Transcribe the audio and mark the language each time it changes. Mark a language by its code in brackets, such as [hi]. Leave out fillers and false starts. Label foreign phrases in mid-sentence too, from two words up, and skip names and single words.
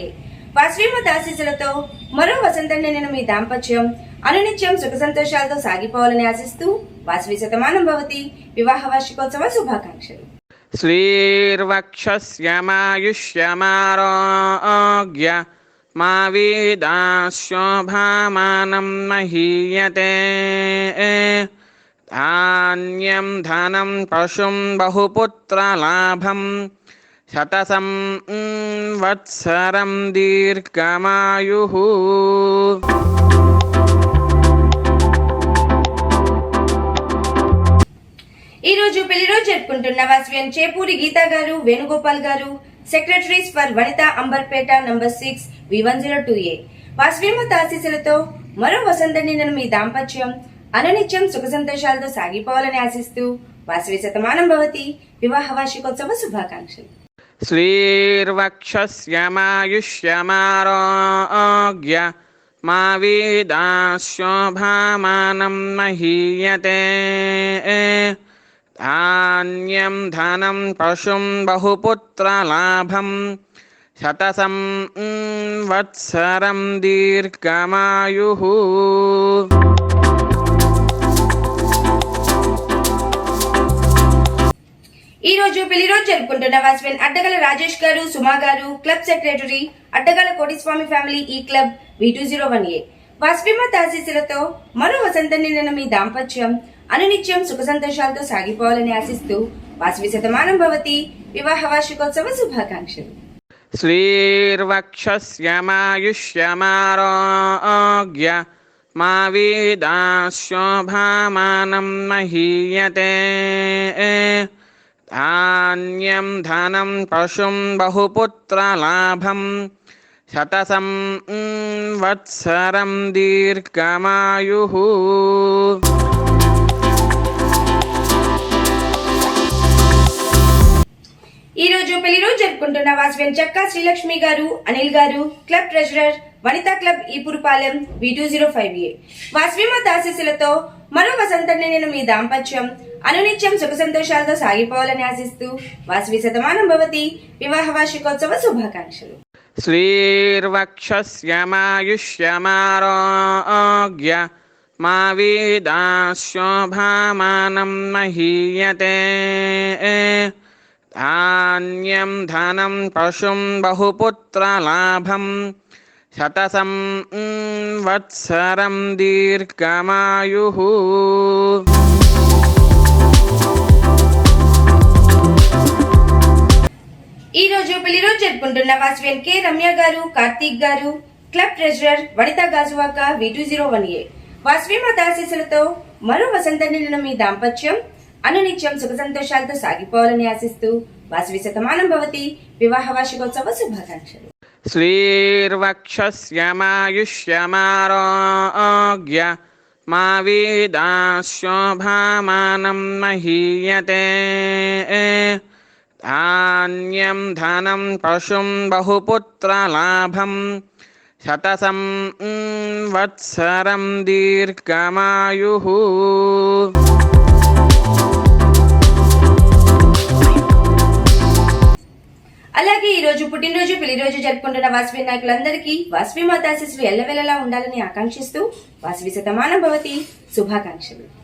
[te] వాస్విమాత ఆశీస్సులతో మరో వసంతం నిండిన మీ దాంపత్యం అనునిత్యం సుఖ సంతోషాలతో సాగిపోవాలని ఆశిస్తూ వాస్వి శతమానం భవతి వివాహ వార్షికోత్సవ శుభాకాంక్షలు. [sa] శ్రీర్వక్షస్యమాయుష్యమారోగ్య మా వీదాశోభామానం మహీయతే धान्यं धनं पशुं बहुपुत्रलाभं शतसं वत्सरं दीर्घमायुः। [te] ఈ రోజు పెళ్లి రోజు జరుపుకుంటున్న వాస్వియన్ చేపూరి గీతా గారు, వేణుగోపాల్ గారు, [en] secretaries for [te] వనిత అంబర్పేట నంబర్ 6 V102A. వాస్విమత ఆశీస్సులతో మరో వసంత నిండిన మీ దాంపత్యం అనునిత్యం సుఖ సంతోషాలతో సాగిపోవాలని ఆశిస్తూ వాసవి శతమానం భవతి వివాహ వార్షికోత్సవ శుభాకాంక్షలు. [sa] श्रीर्वक्षस्यमायुष्यमारोग्य मा वेदाशोभामानं महीयते धान्यं धनं पशुं बहुपुत्रलाभं शतसं वत्सरं दीर्घमायुः। [te] ఈ రోజు పెళ్లి రోజు జరుపుకుంటున్న వాస్విన్ అడ్డగల రాజేష్ గారు, సుమా గారు, [en] club secretary, [te] అడ్డగల కోటిస్వామి ఫ్యామిలీ ఈ క్లబ్ V201A. వాస్విమత ఆశీస్సులతో మరో వసంత నిండిన మీ దాంపత్యం అనునిత్యం సుఖ సంతోషాలతో సాగిపోవాలని ఆశిస్తూ వాసవి శతమానం భవతి వివాహ వార్షికోత్సవ శుభాకాంక్షలు. [sa] श्रीर्वक्षस्यमायुष्यमारोग्य मा वेदाशोभामानं महीयते धान्यं धनं पशुं बहुपुत्रलाभं शतसं वत्सरं दीर्घमायुः। [te] ఈ రోజు పెళ్లి రోజు జరుపుకుంటున్న వాస్విన్ చక్కా శ్రీలక్ష్మి గారు, అనిల్ గారు, [en] club treasurer, [te] వనితా క్లబ్ ఈపురపాలెం V205A. వాస్విమత ఆశీస్సులతో మరో వసంత నిండిన మీ దాంపత్యం అనునిత్యం సుఖ సంతోషాలతో సాగిపోవాలని ఆశిస్తూ వాసవి శతమానం భవతి వివాహ వార్షికోత్సవ శుభాకాంక్షలు. [sa] श्रीर्वक्षस्यमायुष्यमारोग्य मा वेदाशोभामानं महीयते धान्यं धनं पशुं बहुपुत्रलाभं शतसं वत्सरं दीर्घमायुः। [te] ఈ రోజు పెళ్లి రోజు జరుపుకుంటున్న వాస్విన్ కె రమ్య గారు, కార్తీక్ గారు, [en] club treasurer, [te] వనితా గాజువాక V201A. వాస్విమత ఆశీస్సులతో మరో వసంత నిండిన మీ దాంపత్యం అనునిత్యం సుఖ సంతోషాలతో సాగిపోవాలని ఆశిస్తూ వాసవి శతమానం భవతి వివాహ వార్షికోత్సవ శుభాకాంక్షలు. [sa] श्रीर्वक्षस्यमायुष्यमारोग्य मा वेदाशोभामानं महीयते धान्यं धनं पशुं बहुपुत्रलाभं शतसं वत्सरं दीर्घमायुः। [te] అలాగే ఈ రోజు పుట్టినరోజు పెళ్లి రోజు జరుపుకుంటున్న వాసవి నాయకులందరికీ వాసవి మాత ఆశీస్సులు ఎల్లవేళలా ఉండాలని ఆకాంక్షిస్తూ వాసవి శతమానం భవతి శుభాకాంక్షలు.